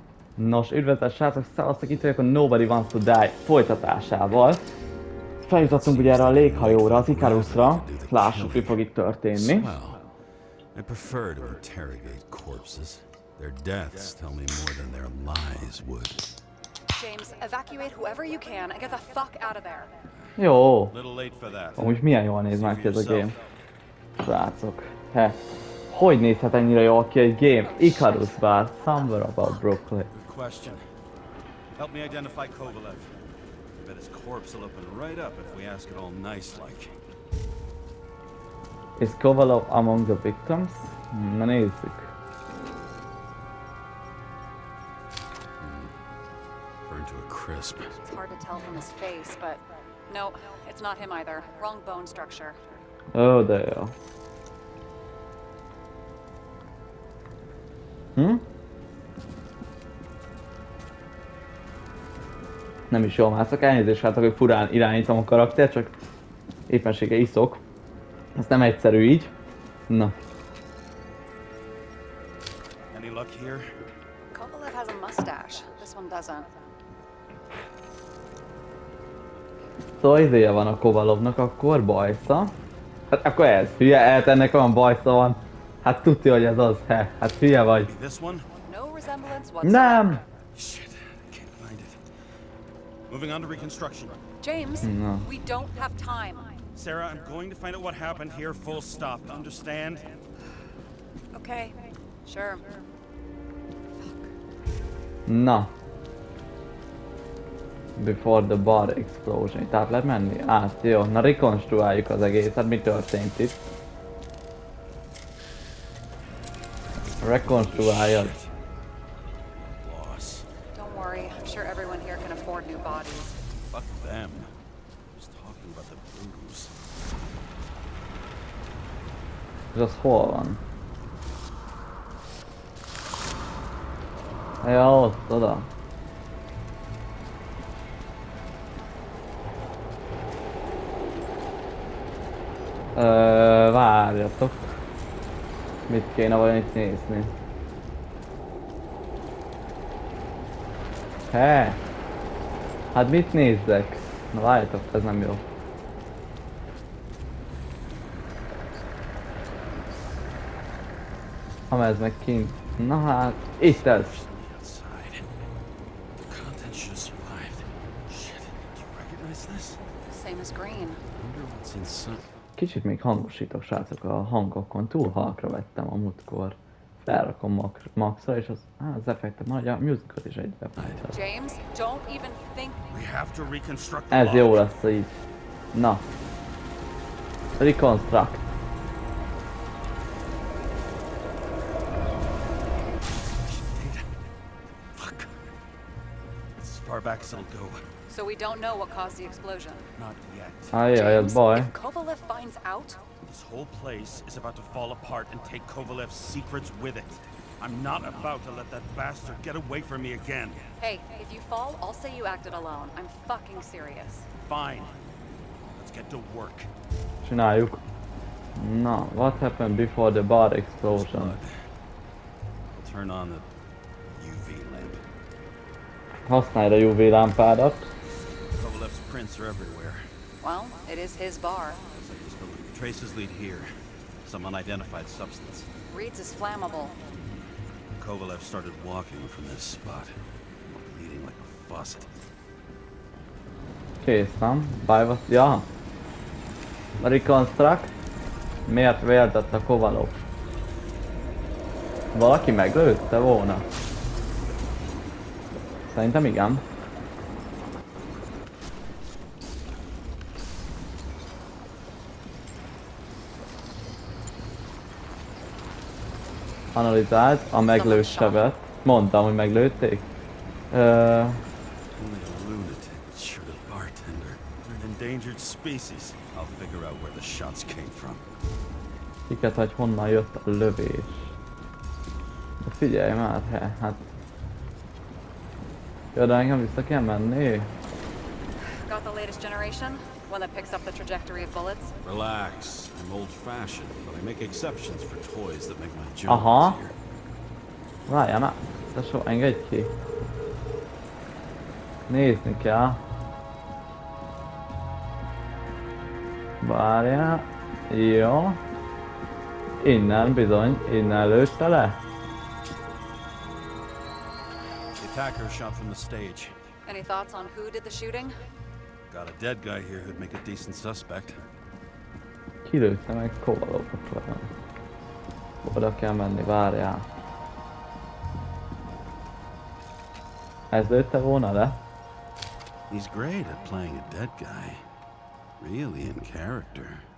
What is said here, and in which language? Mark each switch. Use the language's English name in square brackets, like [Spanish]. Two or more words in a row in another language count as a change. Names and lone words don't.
[Hungarian] Nos, üdvözlet srácok, szevasztok, itt vagyok a Nobody Wants to Die folytatásával. Feljutottunk ugye erre a léghajóra, az Icarusra. Lássuk, mi fog itt történni. [English] I prefer to interrogate corpses. Their deaths tell me more than their lies would. James, evacuate whoever you can and get the fuck out of there. [Hungarian] Jó. [English] Little late for that. [Hungarian] Amúgy milyen jól néz már ki ez a game. Srácok. Hogy nézhet ennyire jól ki egy game? Icarus bár. [English] Somewhere about Brooklyn. Good question. Help me identify Kovalev. I bet his corpse will open right up if we ask it all nice-like. Is Kovalev among the victims? [Hungarian] Na nézzük. [English] Burned to a crisp. It's hard to tell from his face, but no, it's not him either. Wrong bone structure. [Hungarian] Ó, de jó. Nem is jól mászok, elnézést látok, hogy furán irányítom a karakter, csak éppenséggel iszok. Ez nem egyszerű így. Na. [English] Any luck here? Kovalev has a mustache. This one doesn't. [Hungarian] Szóval izéje van a Kovalovnak, akkor bajsza. Hát akkor ez, hülye, ennek olyan bajsza van. Hát tudja, hogy ez az, hát hülye vagy. [English] This one? No resemblance whatsoever. [Hungarian] Nem! [English] Shit, I can't find it. Moving on to reconstruction. James, No. we don't have time. Sarah, I'm going to find out what happened here, full stop. Understand? Okay, sure. [Hungarian] Na. [English] Before the bar explosion. [Hungarian] Tehát lehet menni? Át, jó. Na rekonstruáljuk az egészet. Mi történt itt? Rekonstruáljad. [English] Loss. Don't worry, I'm sure everyone here can afford new bodies. Fuck them. I was talking about the bruise. [Hungarian] És az hol van? Ja, ott, oda. Várjatok. Mit kéne vajon itt nézni? Hát mit nézzek? Na várjatok, ez nem jó. Ha ez meg kint. Na hát, itt ez. [English] Outside. The content should have survived. Shit, do you recognize this? Same as green. Wonder what's inside. [Hungarian] Kicsit még hangosítok, srácok, a hangokon. Túl halkra vettem a múltkor. Felrakom maxra, és az effektet nagy, a musicot is egybe fájtam. [English] James, don't even think. We have to reconstruct the [Hungarian] Ez [English] body. [Hungarian] jó lesz így. Na. [English] Reconstruct. Fuck. It's as far back as it'll go. So we don't know what caused the explosion. Not yet. [Hungarian] Ajjaj, ez baj. [English] If Kovalev finds out, This whole place is about to fall apart and take Kovalev's secrets with it. I'm not about to let that bastard get away from me again. hey, if you fall, I'll say you acted alone. I'm fucking serious. Fine. Let's get to work. [Hungarian] Csináljuk. [English] Na, what happened before the bar explosion? Blood. I'll turn on the UV lamp. [Hungarian] Használd a UV lámpádat. [English] Kovalev's prints are everywhere. Well, it is his bar. Traces lead here. Some unidentified substance. Reed's is flammable. Kovalev started walking from this spot, bleeding like a faucet. [Hungarian] Kész, nem? Baj, ja. [English] Reconstruct. [Hungarian] Miért véltett a Kovalov? Valaki meglőtte volna? Szerintem igen. Analizált a meglőtt sebet. Mondtam, hogy meglőtték. [English] Only a lunatic would shoot a bartender. They're an endangered species. I'll figure out where the shots came from. [Hungarian] Kiket, hogy honnan jött a lövés. De figyelj már, hát... Jó, de engem vissza kell menni. [English] Got the latest generation? One that picks up the trajectory of bullets? Relax. I'm old-fashioned, but I make exceptions for toys that make my job [Hungarian] Aha. [English] easier. [Hungarian] Várjál már. Tesó, engedj ki. Nézni kell. Várjál. Jó. Innen bizony, innen lőtte le. [English] The attacker shot from the stage. Any thoughts on who did the shooting? Got a dead guy here who'd make a decent suspect. [Hungarian] Kilőtte meg Kovalovot velem. Oda kell menni, várjál. Ez lőtte volna le? [English] He's great at playing a dead guy. Really in character.